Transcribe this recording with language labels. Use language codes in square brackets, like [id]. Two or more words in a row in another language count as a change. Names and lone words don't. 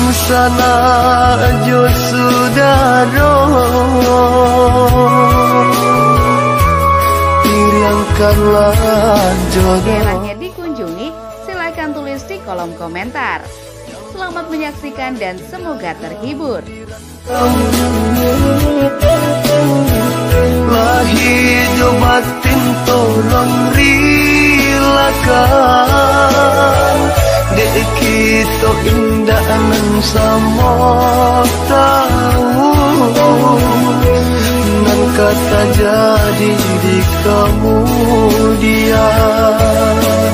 [min] sana jo sudaro iriangkanlah jodoh. [id] Daerahnya dikunjungi, silakan tulis di kolom komentar. Selamat menyaksikan dan semoga terhibur. [min] Lahir jo batin tolong rilakan, dek kita indah nan sama tahu, nan kata jadi di kemudian.